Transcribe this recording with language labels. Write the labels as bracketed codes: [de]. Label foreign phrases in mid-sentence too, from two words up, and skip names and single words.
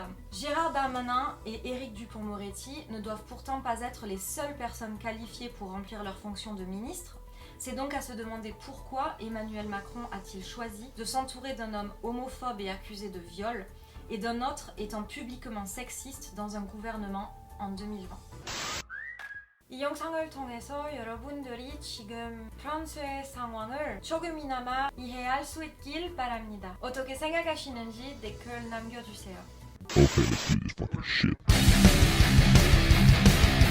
[fr] » Gérald Darmanin et Éric Dupond-Moretti ne doivent pourtant pas être les seules personnes qualifiées pour remplir leur fonction de ministre. C'est donc à se demander pourquoi Emmanuel Macron a-t-il choisi de s'entourer d'un homme homophobe et accusé de viol, et d'un autre étant publiquement sexiste dans un gouvernement en 2020. [ko] 이 영상을 통해서 여러분들이 지금 프랑스의 상황을 조금이나마 이해할 수 있길 바랍니다. 어떻게 생각하시는지 댓글 남겨주세요. [en] Okay, let's do this fucking shit.